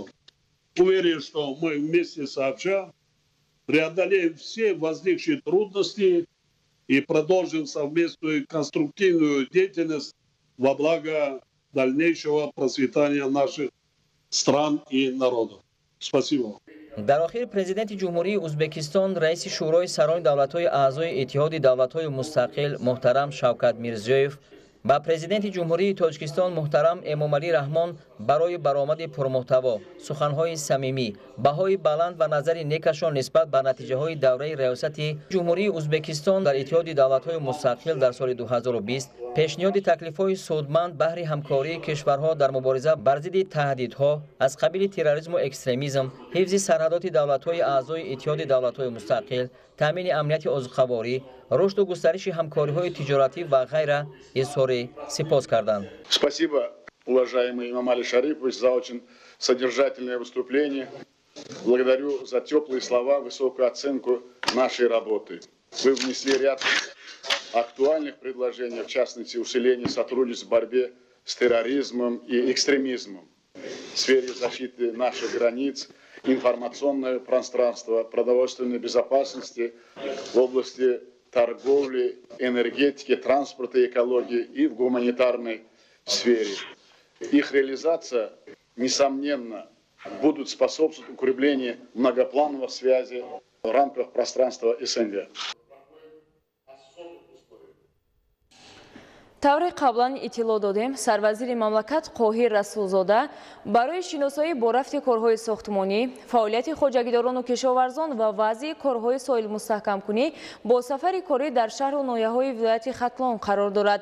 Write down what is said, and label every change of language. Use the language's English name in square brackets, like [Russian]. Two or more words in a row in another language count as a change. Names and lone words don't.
[Russian] Уверен, что мы вместе сообща преодолеем все возникшие трудности и продолжим совместную конструктивную деятельность во благо дальнейшего процветания наших стран и народов. Спасибо. [Tajik] дар охир президенти ҷумҳурии ӯзбекистон раиси шӯрои сарони давлатҳои аъзои иттиҳоди давлатҳои мустақил муҳтарам Шавкат Мирзиёев ба президенти ҷумҳурии Тоҷикистон муҳтарам Эмомалӣ Раҳмон барои баромади пурмуҳтаво, суханҳои самимӣ, баҳои баланд ва назари некашон нисбат ба натиҷаҳои давраи риёсати ҷумҳурии Ӯзбекистон дар иттиҳоди давлатҳои мустақил дар соли 2020, пешниҳоди таклифҳои судманд баҳри ҳамкории кишварҳо дар мубориза бар зидди таҳдидҳо аз қабили терроризму экстремизм, ҳифзи сарҳадоти давлатҳои аъзои иттиҳоди давлатҳои мустақил, таъмини амнияти озуқаворӣ, рушду густариши ҳамкориҳои тиҷоратӣ ва ғайра изҳори сипос карданд. [Russian] Спасибо, уважаемый Эмомали Шарипович, за очень содержательное выступление. Благодарю за теплые слова, высокую оценку нашей работы. Вы внесли ряд актуальных предложений, в частности, усиление сотрудничества в борьбе с терроризмом и экстремизмом в сфере защиты наших границ, информационного пространства, продовольственной безопасности, в области торговли, энергетики, транспорта и экологии и в гуманитарной сфере. Их реализация, несомненно, будут способствовать укреплению многоплановых связей в рамках пространства СНГ. [Tajik] тавре қаблан иттилоъ додем, сарвазири мамлакат Қоҳир Расулзода барои шиносоӣ бо рафти корҳои сохтмонӣ, фаъолияти хоҷагидорону кишоварзон ва вазъи корҳои соилмустаҳкамкунӣ бо сафари корӣ дар шаҳру ноҳияҳои вилояти Хатлон қарор дорад.